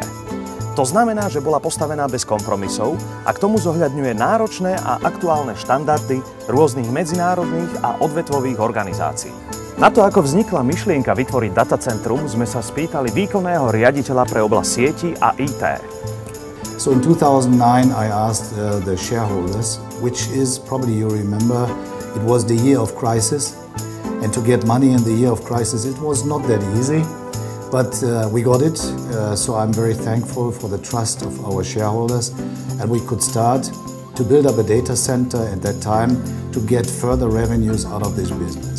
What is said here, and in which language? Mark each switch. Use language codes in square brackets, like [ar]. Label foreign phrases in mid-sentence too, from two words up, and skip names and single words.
[sk] To znamená, že bola postavená bez kompromisov a k tomu zohľadňuje náročné a aktuálne štandardy rôznych medzinárodných a odvetvových organizácií. Na to, ako vznikla myšlienka vytvoriť datacentrum, sme sa spýtali výkonného riaditeľa pre oblasť sieti a IT. [en] So in 2009 I asked the shareholders, which is probably you remember, it was the year of crisis, and to get money in the year of crisis it was not that easy, but we got it, so I'm very thankful for the trust of our shareholders, and we could start to build up a data center at that time to get further revenues out of this business.